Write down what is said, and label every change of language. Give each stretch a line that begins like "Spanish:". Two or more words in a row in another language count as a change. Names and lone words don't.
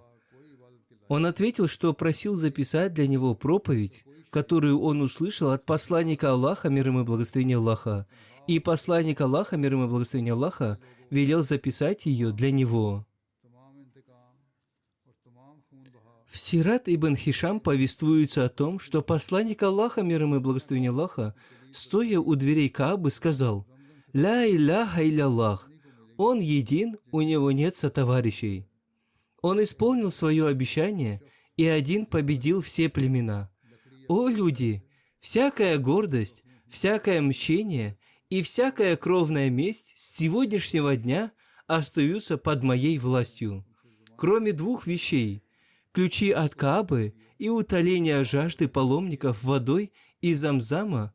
Russian: Он ответил, что просил записать для него проповедь, которую он услышал от посланника Аллаха, мир ему и благословение Аллаха, и посланник Аллаха, мир ему и благословение Аллаха, велел записать ее для него. В Сират ибн Хишам повествуется о том, что посланник Аллаха, мир ему и благословение Аллаха, стоя у дверей Каабы, сказал:
Arabic: «لا إله إلا الله,
Russian: Он един, у Него нет сотоварищей». Он исполнил свое обещание, и один победил все племена. О люди! Всякая гордость, всякое мщение и всякая кровная месть с сегодняшнего дня остаются под моей властью, кроме двух вещей: ключи от Каабы и утоления жажды паломников водой из Замзама.